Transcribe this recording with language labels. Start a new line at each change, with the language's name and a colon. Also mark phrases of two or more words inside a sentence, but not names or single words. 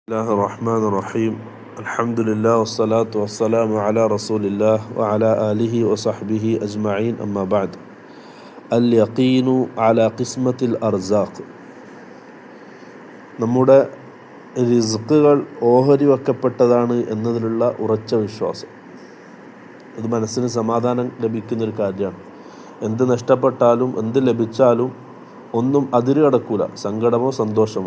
Arabic: الله الرحمن الرحيم الحمد لله والصلاة والسلام على رسول الله وعلى آله وصحبه أجمعين أما بعد اليقين على قسمة الأرزاق
Malayalam: നമ്മുടെ റിസ്കുകൾ ഓഹരി വെക്കപ്പെട്ടതാണ് എന്നതിലുള്ള ഉറച്ച വിശ്വാസം. ഇത് മനസ്സിന് സമാധാനം ലഭിക്കുന്നൊരു കാര്യമാണ്. എന്ത് നഷ്ടപ്പെട്ടാലും എന്ത് ലഭിച്ചാലും ഒന്നും അതിര് കടക്കൂല, സങ്കടമോ സന്തോഷമോ.